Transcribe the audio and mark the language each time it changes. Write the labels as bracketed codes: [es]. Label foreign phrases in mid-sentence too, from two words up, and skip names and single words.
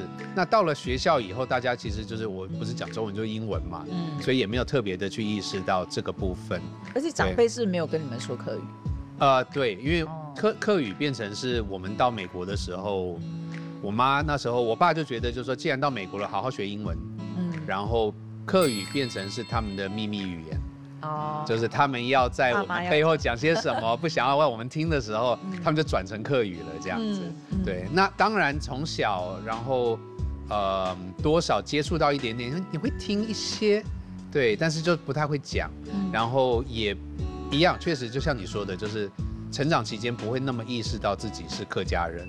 [zh] 那到了學校以後，大家其實就是我不是講中文就是英文嘛，所以也沒有特別的去意識到這個部分。而且長輩是沒有跟你們說客語？對，因為客語變成是我們到美國的時候，我媽那時候我爸就覺得就是說，既然到美國了，好好學英文，然後客语变成是他们的秘密语言。哦，就是他们要在我们背后讲些什么，不想要让我们听的时候，他们就转成客语了，这样子。对，那当然从小，然后多少接触到一点点，你会听一些，对，但是就不太会讲，然后也一样，确实就像你说的，就是成长期间不会那么意识到自己是客家人。